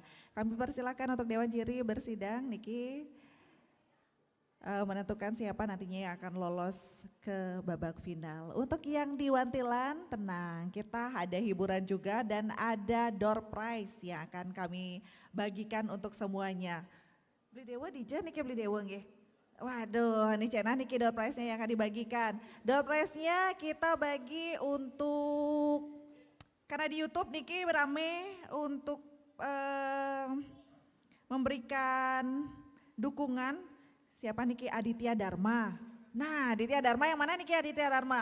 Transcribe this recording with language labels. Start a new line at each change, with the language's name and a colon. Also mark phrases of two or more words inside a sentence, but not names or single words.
Indonesian: Kami persilakan untuk Dewan Juri bersidang Niki. Menentukan siapa nantinya yang akan lolos ke babak final. Untuk yang di Wantilan tenang, kita ada hiburan juga dan ada
English: door prize
Indonesian: yang akan kami bagikan untuk semuanya.
Balinese: Beli dewa dija nih beli dewa nggih.
Indonesian: Waduh, ini
Balinese: cenah niki
English: door prize-
Indonesian: nya yang akan dibagikan.
English: Door prize-
Indonesian: nya kita bagi untuk, karena di YouTube niki rame untuk memberikan dukungan. Siapa Niki? Aditya Dharma. Nah, Aditya Dharma yang mana Niki Aditya Dharma?